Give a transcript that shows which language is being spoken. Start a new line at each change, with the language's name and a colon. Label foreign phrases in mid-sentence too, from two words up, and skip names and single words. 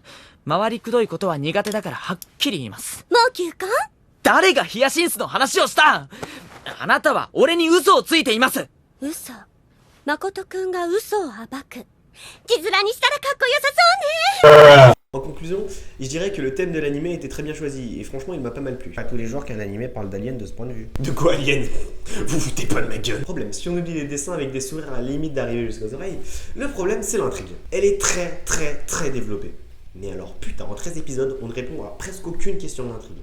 Japanese: 回りくどいことは苦手だからはっきり言います。もう休館？誰がヒヤシンスの話をした？あなたは俺に嘘をついています。嘘。誠くんが嘘を暴く。字面にしたらかっこよさそうね。
French: En conclusion, je dirais que le thème de l'anime était très bien choisi et franchement il m'a pas mal plu. Pas tous les jours qu'un anime parle d'aliens de ce point de vue. De quoi alien? Vous foutez pas de ma gueule. Problème, si on oublie les dessins avec des sourires à la limite d'arriver jusqu'aux oreilles, le problème c'est l'intrigue. Elle est très développée. Mais alors putain, en 13 épisodes, on ne répond à presque aucune question de l'intrigue.